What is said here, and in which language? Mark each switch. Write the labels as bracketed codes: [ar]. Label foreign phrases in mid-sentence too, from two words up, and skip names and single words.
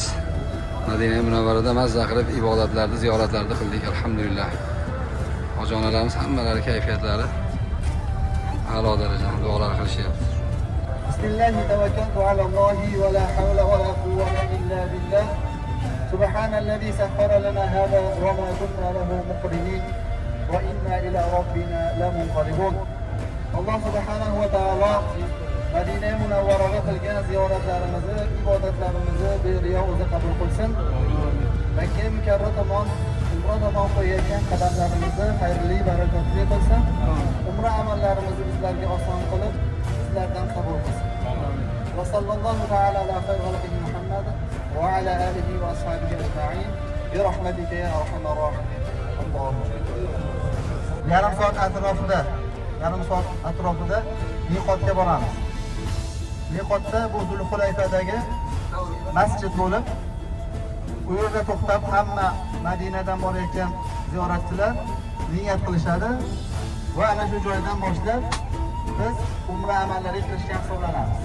[uz] Madina Munavvarada mazza qilib ibodatlarni, ziyoratlarni qildik, alhamdulillah. Ojonalarimiz hammalari kayfiyatlari a'lo darajada duolar qilishyapti. [ar] بسم الله توكلت على الله ولا حول ولا قوة إلا بالله. سبحان الذي سخر لنا هذا وما كنا له مقرنين وإنا إلى ربنا لمنقلبون. الله سبحانه وتعالى [uz] Madina Munavvaraga qilgan ziyoratlarimizni, ibodatlarimizni beriyo o'zi qabul qilsin. Makka mukarram tomon tomon qo'yayotgan qadamlarimizni xayrli, barakotli qilsin. Umra amallarimizni bizlarga oson qilib, sizlardan qabul qilsin. [ar] وصلى الله تعالى على خير خلقه محمد وعلى آله وأصحابه أجمعين. برحمتك يا أرحم الراحمين. [uz] Yarim soat atrofida miqotga boramiz. Miqotda bu Zulhulayfadagi masjid bo'lib, u yerda to'xtab hamma Madinadan borayotgan ziyoratchilar niyat qilishadi va ana shu joydan boshlab biz umra amallariga kirishga hisoblanamiz.